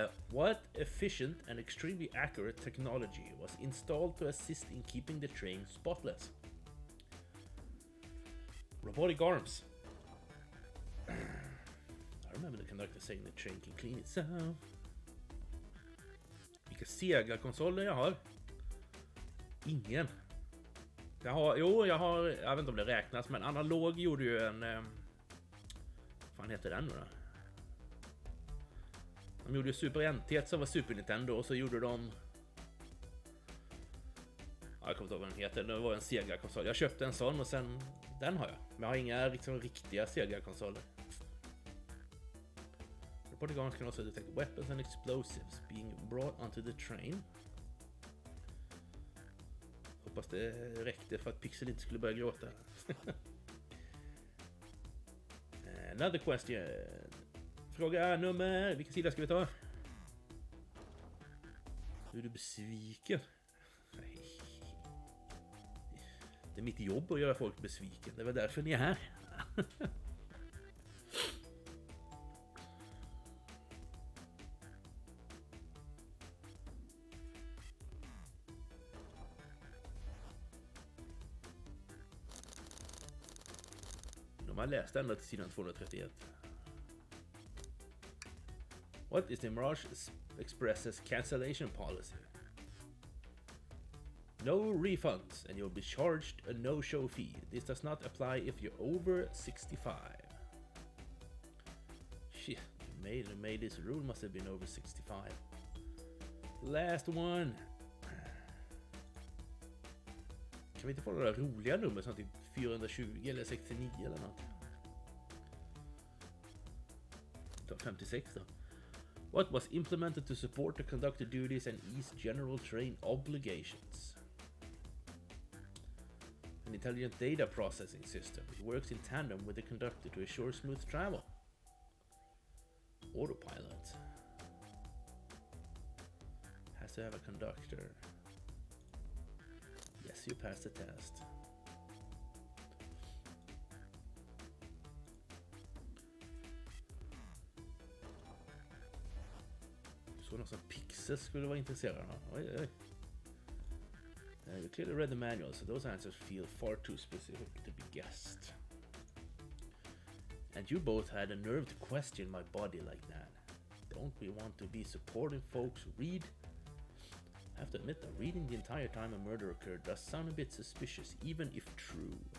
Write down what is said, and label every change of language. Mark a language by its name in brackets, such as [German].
[English] What efficient and extremely accurate technology was installed to assist in keeping the train spotless? Robotic arms. I remember the conductor saying the train can clean itself. [Swedish] Vilka Sega-konsoler jag har? Ingen. Jag vet inte om det räknas, men Analog gjorde ju en... fan heter den nu då? De gjorde ju Super NT som var Super Nintendo och så gjorde de... Ja, jag kommer inte ihåg vad den heter. Det var en Sega-konsol. Jag köpte en sån och sen... Den har jag. Men jag har inga liksom, riktiga Sega-konsoler. [English] Robotic arms can also detect weapons and explosives being brought onto the train. [Swedish] Hoppas det räckte för att Pixel inte skulle börja gråta. [English] Another question. [Swedish] Fråga nummer... Vilken sida ska vi ta? Nu är du besviken. Det är mitt jobb att göra folk besviken. Det var därför ni är här. De har läst ända till sidan 231. [English] What is the Mirage Express's cancellation policy? No refunds and you'll be charged a no-show fee. This does not apply if you're over 65. Shit, who made this rule must have been over 65. Last one. [Swedish] Kan vi inte få några roliga nummer som typ 420 eller 69 eller något? Ta 56 då. [English] What was implemented to support the conductor duties and ease general train obligations? An intelligent data processing system. It works in tandem with the conductor to assure smooth travel. Autopilot. Has to have a conductor. Yes, you passed the test. [Swedish] Så någon som Pixel skulle vara intresserad av. Oj, oj. [English] You clearly read the manual, so those answers feel far too specific to be guessed. And you both had a nerve to question my body like that. Don't we want to be supportive folks who read? I have to admit that reading the entire time a murder occurred does sound a bit suspicious, even if true.